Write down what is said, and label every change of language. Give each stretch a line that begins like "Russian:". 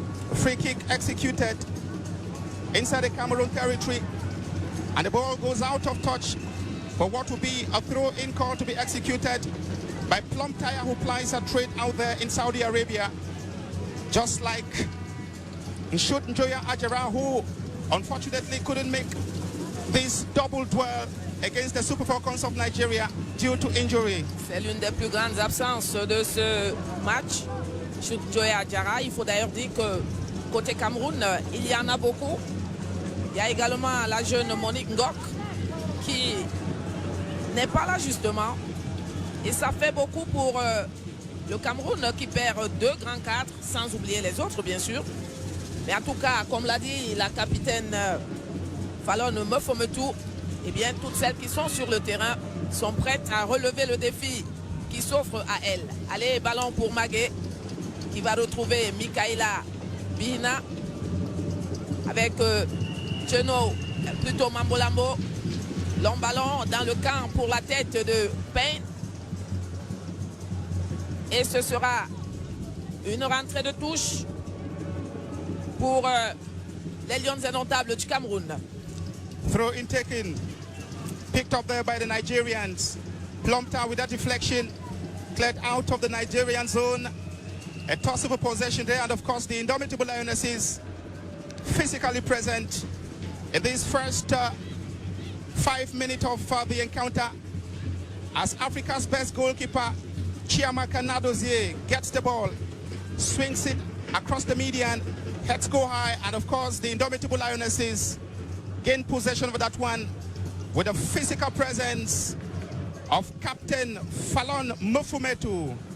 English: A free kick executed inside the Cameroon territory, and the ball goes out of touch for what will be a throw-in call to be executed by Plum Tire, who plies a trade out there in Saudi Arabia, just like Elim.JO Ajara, who unfortunately couldn't make this double duel against the Super Falcons of Nigeria due to injury.
French: C'est l'une des plus grandes absences de ce match. Elim.JO Ajara, il faut d'ailleurs dire que côté Cameroun, il y en a beaucoup. Il y a également la jeune Monique Ngok qui n'est pas là justement. Et ça fait beaucoup pour le Cameroun qui perd 2 grands cadres, sans oublier les autres bien sûr. Mais en tout cas, comme l'a dit la capitaine Fallon Mefometou, eh bien toutes celles qui sont sur le terrain sont prêtes à relever le défi qui s'offre à elles. Allez, ballon pour Magué qui va retrouver Mikaela Bihina avec Geno, plutôt Mambolambo. Long ballon dans le camp pour la tête de Payne. Et ce sera une rentrée de touche pour les Lions indomptables du Cameroun.
English: Throw in taken, picked up there by the Nigerians. Plumped out with that deflection, cleared out of the Nigerian zone. A tossable possession there, and of course the Indomitable Lionesses physically present in this first 5 minutes of the encounter, as Africa's best goalkeeper Chiamaka Nadozie gets the ball, swings it across the median, heads go high, and of course the Indomitable Lionesses gain possession of that one with a physical presence of Captain Fallon Mefometou.